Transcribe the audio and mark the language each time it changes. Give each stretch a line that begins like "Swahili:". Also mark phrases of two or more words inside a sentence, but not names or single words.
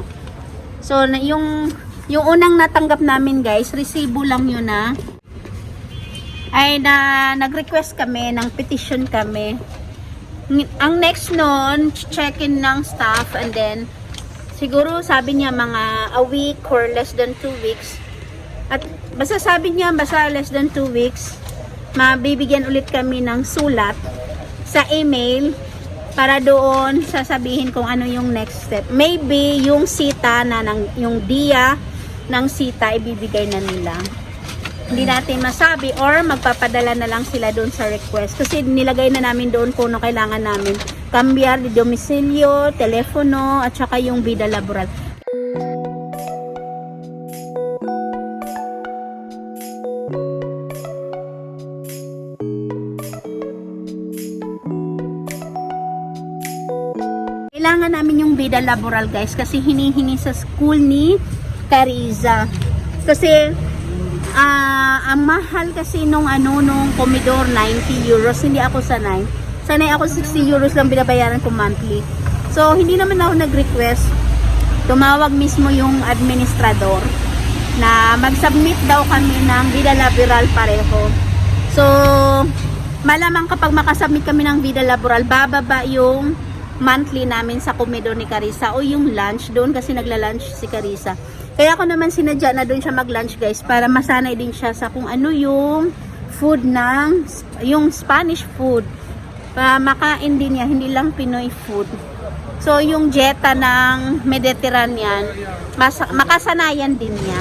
Filipino: So, yung unang natanggap namin guys, resibo lang yun nag-request kami ng petition kami. Ang next nun, check-in ng staff,
English: and then
Filipino: siguro sabi niya mga
English: a week or less than 2 weeks.
Filipino: At basta sabi niya, basta
English: less than 2 weeks,
Filipino: mabibigyan ulit kami ng sulat sa email para doon sasabihin kung ano yung next step. Maybe yung sita yung dia ng sita ibibigay na nila. Hindi natin masabi, or magpapadala na lang sila doon sa request. Kasi nilagay na namin doon kung ano kailangan namin.
Spanish: Cambiar de domicilio,
Filipino: telepono, at saka yung
Spanish: vida laboral.
Filipino: Kailangan namin yung
Spanish: vida laboral
Filipino: guys kasi hinihingi sa school ni Carissa. Kasi ang mahal kasi nung Commodore 90 euros, hindi ako sanay. Sanay ako 60 euros lang binabayaran ko monthly. So hindi naman ako nag-request. Tumawag mismo yung administrador na mag-submit daw kami ng
Spanish: vida laboral
Filipino: pareho. So malamang kapag makasubmit kami ng
Spanish: vida laboral,
Filipino: bababa yung monthly namin sa Comedor ni Carissa o yung lunch doon kasi nagla-lunch si Carissa. Kaya ako naman sinadya na doon siya mag-lunch guys para masanay din siya sa kung ano yung food yung
English: Spanish food.
Filipino: makain din yan, hindi lang Pinoy food. So, yung dieta ng Mediterranean, makasanayan din niya.